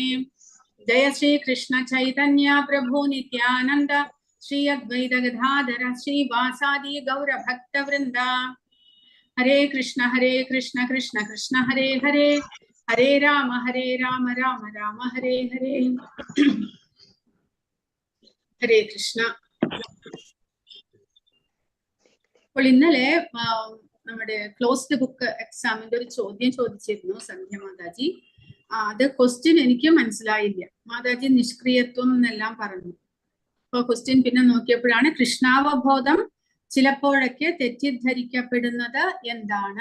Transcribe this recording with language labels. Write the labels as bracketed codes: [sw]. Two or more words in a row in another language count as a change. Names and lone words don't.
[sa] जय श्री कृष्ण चैतन्य प्रभु नित्यानन्द श्री अद्वैत गदाधर श्री वासादि गौर भक्त वृन्द. हरे कृष्ण कृष्ण कृष्ण हरे हरे हरे राम राम राम हरे हरे. हरे कृष्ण. [ml] അപ്പോൾ ഇന്നലെ നമ്മുടെ [en] closed book [ml] എക്സാമിന്റെ ഒരു ചോദ്യം ചോദിച്ചിരുന്നു സന്ധ്യ മാതാജി. അത് ക്വസ്റ്റ്യൻ എനിക്ക് മനസ്സിലായില്ല. മാതാജി നിഷ്ക്രിയത്വം എന്നെല്ലാം പറഞ്ഞു. അപ്പൊ ക്വസ്റ്റ്യൻ പിന്നെ നോക്കിയപ്പോഴാണ് കൃഷ്ണാവബോധം ചിലപ്പോഴൊക്കെ തെറ്റിദ്ധരിക്കപ്പെടുന്നത് എന്താണ്.